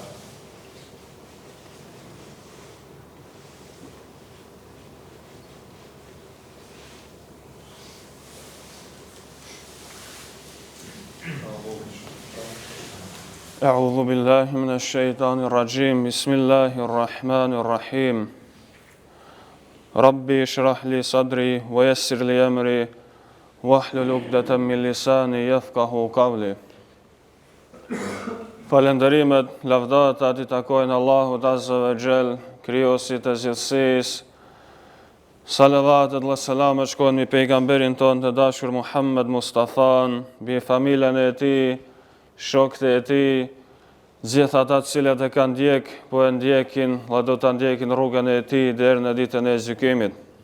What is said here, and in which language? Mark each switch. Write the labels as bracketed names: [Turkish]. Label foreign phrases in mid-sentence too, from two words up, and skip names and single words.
[Arabic] أعوذ بالله من الشيطان الرجيم. بسم الله الرحمن الرحيم. ربي اشرح لي صدري ويسر لي أمري واحلل عقدة من لساني يفقهوا قولي. [Albanian] Falenderimet, lavdata i takojnë Allahut [Arabic] عز وجل, [Albanian] krijosit e gjithësisë. Salavatet dhe selamet shkojnë mbi pejgamberin tonë të dashur Muhammed Mustafan, mbi familjen e tij, shokët e tij, gjithë ata të cilët e kanë ndjek, po e ndjekin, dhe do ta ndjekin rrugën e tij deri në ditën e gjykimit.